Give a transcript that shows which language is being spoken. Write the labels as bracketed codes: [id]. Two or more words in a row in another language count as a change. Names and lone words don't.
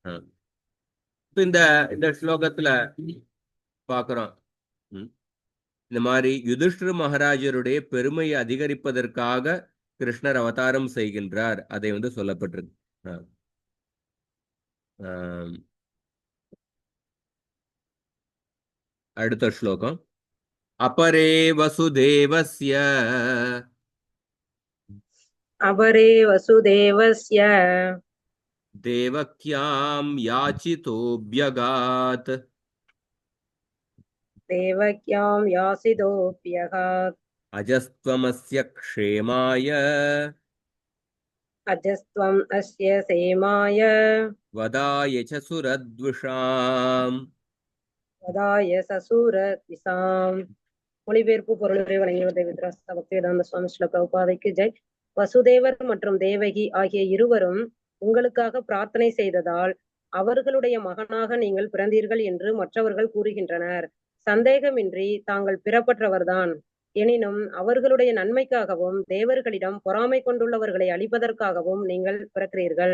[ta] இந்த ஸ்லோகத்துல பாக்குறோம், இந்த மாதிரி யுதிஷ்டிர மகாராஜருடைய பெருமையை அதிகரிப்பதற்காக கிருஷ்ணர் அவதாரம் செய்கின்றார் அதை வந்து சொல்லப்பட்டிருக்கு. அடுத்த ஸ்லோகம். [sa] अपरे वसुदेवस्य अपरे वसुदेवस्य देवक्यां याचितोऽभ्यगात् देवक्यां यासितोऽभ्यगात् अजस्त्वमस्य क्षेमाय अजस्त्वम् अस्य सेमाय वदाय च सुरद्विषाम्. वदाय ससुरद्विषाम्. [ta] மொழிபெயர்ப்பு பொருளுரை வழங்கியவர் தேவதாஸ் பக்திவேதாந்த சுவாமி ஸ்ரீல பிரபுபாதைக்கு ஜெய். வசுதேவர் மற்றும் தேவகி ஆகிய இருவரும் உங்களுக்காக பிரார்த்தனை செய்ததால் அவர்களுடைய மகனாக நீங்கள் பிறந்தீர்கள் என்று மற்றவர்கள் கூறுகின்றனர். சந்தேகமின்றி தாங்கள் பிறப்பற்றவர்தான். எனினும் அவர்களுடைய நன்மைக்காகவும் தேவர்களிடம் பொறாமை கொண்டுள்ளவர்களை அழிப்பதற்காகவும் நீங்கள் பிறக்கிறீர்கள்.